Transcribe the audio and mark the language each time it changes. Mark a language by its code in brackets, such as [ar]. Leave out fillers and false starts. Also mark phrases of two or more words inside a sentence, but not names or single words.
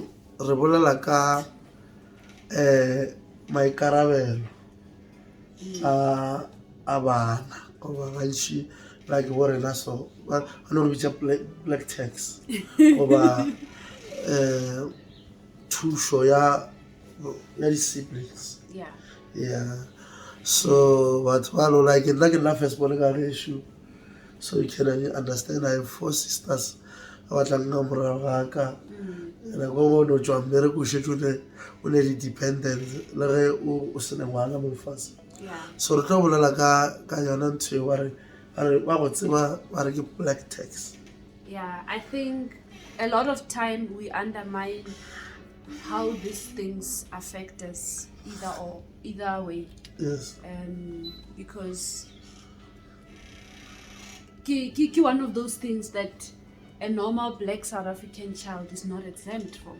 [nso] Re bolela ka maikarabelo a bana goba gantši like bo rena so ba no re bitša [en] black tax [nso] goba thušo ya di-siblings. So batho ba lo like nna ke nna [en] first born [nso] ka gešo, [en] so you can understand I have 4 sisters [nso] ba batlang ka morago ga ka nako go no tšwa mmereko o šetše o ne di-dependence le ge o sene ngwana mo lefatshe. So re tlo bolela ka yona ntho e ba go tseba ba re ke [en] black tax. I think a lot of time we undermine how these things affect us either way. Yes. Because ki one of those things that a normal black South African child is not exempt from.